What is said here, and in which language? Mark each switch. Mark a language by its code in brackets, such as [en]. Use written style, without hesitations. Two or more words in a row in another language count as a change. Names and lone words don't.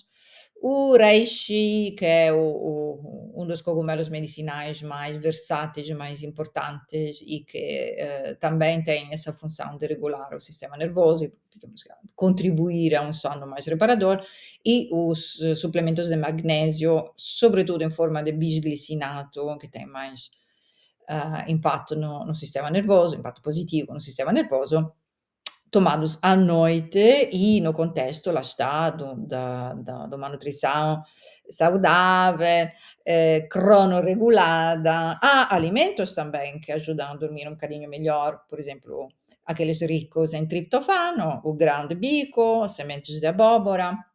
[pt] O reishi, que é um dos cogumelos medicinais mais versáteis e mais importantes e que também tem essa função de regular o sistema nervoso e digamos, contribuir a um sono mais reparador, e os suplementos de magnésio, sobretudo em forma de bisglicinato, que tem mais impatto no sistema nervoso, impatto positivo no sistema nervoso, tomados à noite e no contexto lá está de uma nutrição saudável, cronoregulada. Há alimentos também que ajudam a dormir um bocadinho melhor, por exemplo, aqueles ricos em triptofano, o grão de bico, as sementes de abóbora,